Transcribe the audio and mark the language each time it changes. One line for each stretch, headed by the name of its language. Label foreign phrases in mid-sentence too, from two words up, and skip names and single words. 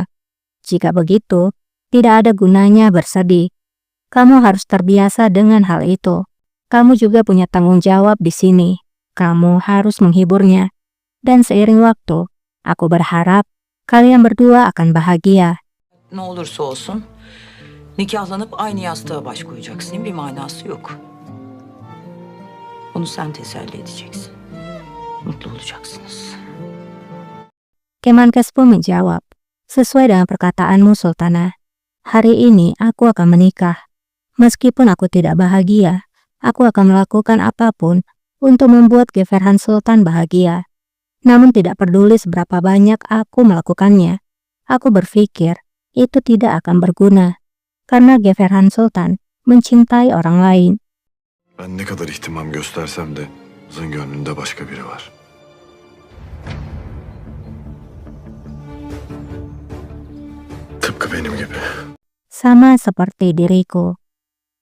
Indonesian: Jika begitu, tidak ada gunanya bersedih. Kamu harus terbiasa dengan hal itu. Kamu juga punya tanggung jawab di sini. Kamu harus menghiburnya. Dan seiring waktu, aku berharap kalian berdua akan bahagia.
Turkish: Ne olursa olsun nikahlanıp aynı yastığa baş koyacaksın. Bir manası yok. Bunu sen teselli edeceksin. Mutlu olacaksınız.
Indonesian: Kemenkes pun menjawab, sesuai dengan perkataanmu, Sultana. Hari ini aku akan menikah. Meskipun aku tidak bahagia, aku akan melakukan apapun untuk membuat Geverhan Sultan bahagia. Namun tidak peduli seberapa banyak aku melakukannya. Aku berpikir itu tidak akan berguna. Karena Geverhan Sultan mencintai orang lain.
Turkish: ben ne kadar ihtimam göstersem de kızın gönlünde başka biri var. Tıpkı benim gibi.
Indonesian: Sama seperti diriku.